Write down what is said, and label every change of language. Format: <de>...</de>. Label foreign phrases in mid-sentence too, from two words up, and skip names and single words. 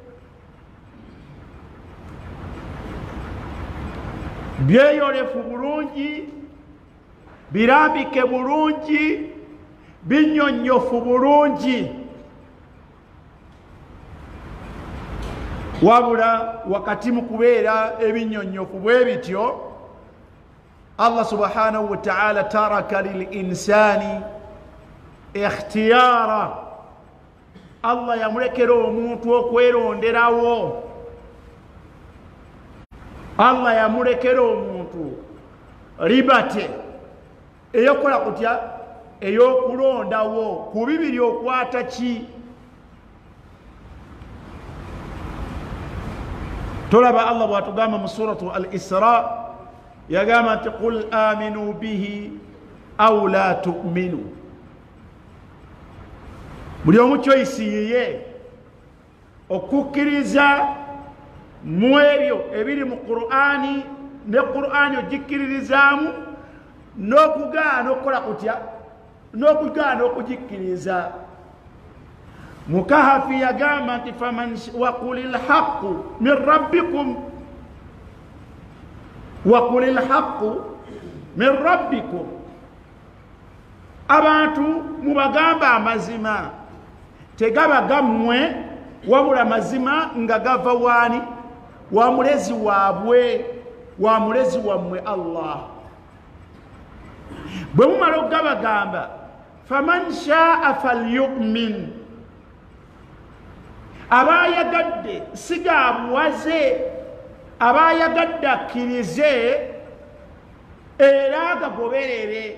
<lg>Byeyolefu bulungi, birambike bulungi, binnyonnyofu bulungi. Wabula wakati mu kubeera ebinnyonnyofu bwe bityo,</lg> <ar>الله سبحانه وتعالى ترك للإنسان اختيارا.</ar> <lg>Allah yamulekera omuntu okweronderawo. Allah yamulekera omuntu libate eyokola kutya? Eyokulondawo ku bibiri okwata ki? Tolaba Allah bw'atugamba mu suratu al-Isra, yagamba nti</lg> <ar>قل آمنوا به أو لا تؤمنوا.</ar> <lg>Buli omu choice yiye okukkiriza mu ebyo ebiri mu Qur'ani, ne Qur'ani ogikkiririzaamu, n'okugaana okukola kutya? N'okugaana okugikkiriza. Mukahafi yagamba nti</lg> <ar>وقل الحق من ربكم, وقل الحق من ربكم,</ar> <lg>abantu mubagamba amazima, tegaba gammwe, wabula mazima nga gava waani? Wa mulezi waabwe, wa mulezi wammwe Allah. Bwe mumala okugabagamba,</lg> <ar>فمن شاء فليؤمن,</ar> <lg>abayagadde sigaabuwaze, abayagadde akkirize era agagoberere.</lg>